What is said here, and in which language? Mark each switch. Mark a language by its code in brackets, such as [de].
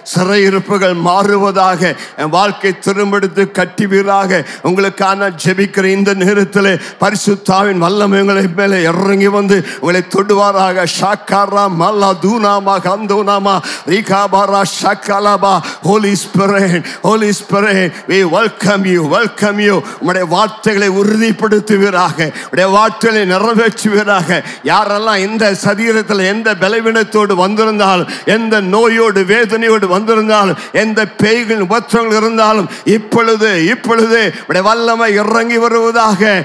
[ta] சிறையிருப்புகள் மாறுவதாக, என் வாழ்க்கை திரும்பெடுத்து கட்டுவீராக. உங்களுக்கான ஜெபிக்கிற இந்த நேரத்தில் பரிசுத்தாவின் வல்லமை உங்களை மேலே இறங்கி வந்து உங்களை தொடுவாராக. ஷாக்காரா மல்லா தூனாமா கந்தோனாமா ரிகாபாரா ஷாக்கா. [en] Holy Spirit, Holy Spirit, we welcome you. [ta] உம்முடைய வார்த்தைகளை உறுதிப்படுத்துவீராக, உம்முடைய வார்த்தைகளை நிறைவேற்றுவீராக. யாரெல்லாம் இந்த சரீரத்தில் எந்த பலவீனத்தோடு வந்திருந்தாலும், எந்த நோயோடு வேதனையோடு வந்திருந்தாலும், எந்த பேய்கள் உபத்திரங்கள் இருந்தாலும் இப்பொழுது உம்முடைய வல்லமை இறங்கி வருவதாக.